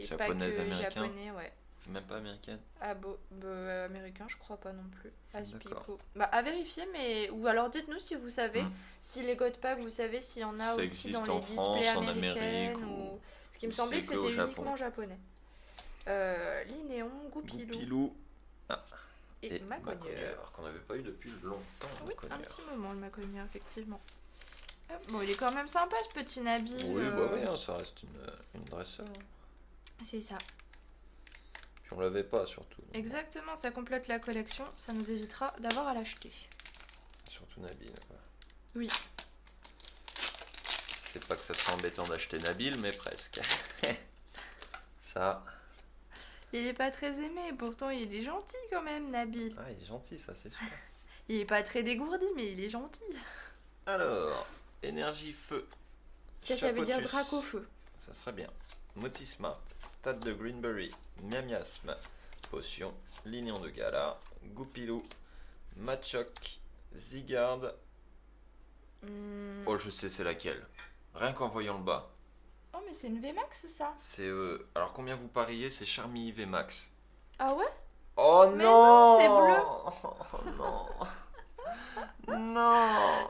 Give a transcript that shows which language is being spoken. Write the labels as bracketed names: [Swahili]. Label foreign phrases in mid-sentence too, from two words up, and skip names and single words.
[French] Japonaises, packs américains. japonais, ouais. même pas américaines. Ah américain, je crois pas non plus. Aspico. D'accord. Bah à vérifier, mais ou alors dites-nous si vous savez, si les [English] God Packs, [French] vous savez s'il y en a Ça aussi existe dans en les France, displays en américains Amérique ou... Ce qui me ou semblait que c'est que au c'était Japon. uniquement japonais. Linéon, Goupilou Goupilou et et Macogneur. Macogneur, qu'on n'avait pas eu depuis longtemps. Oui, un Macogneur. petit moment le Macogneur, effectivement. Bon, il est quand même sympa ce petit Nabil. Oui, bah oui, hein, ça reste une dresseur. C'est ça. Puis on l'avait pas surtout. Exactement, ça complète la collection, ça nous évitera d'avoir à l'acheter. Surtout Nabil. Quoi. Oui. C'est pas que ça serait embêtant d'acheter Nabil, mais presque. Ça. Il est pas très aimé, pourtant il est gentil quand même, Nabil. Ah, il est gentil, ça c'est sûr. Il est pas très dégourdi, mais il est gentil. Alors, énergie feu. Ça veut dire Chapotus. drac au feu. Ça serait bien. Motismart, Stade de Greenberry, Miamiasme, Potion, Lignon de Gala, Goupilou, Machoc, Zygarde. Oh, je sais c'est laquelle. Rien qu'en voyant le bas. Oh, mais c'est une VMAX ça. C'est alors combien vous pariez? C'est Charmille VMAX. Ah ouais? Oh Mais non, non, c'est bleu. Oh non. Non.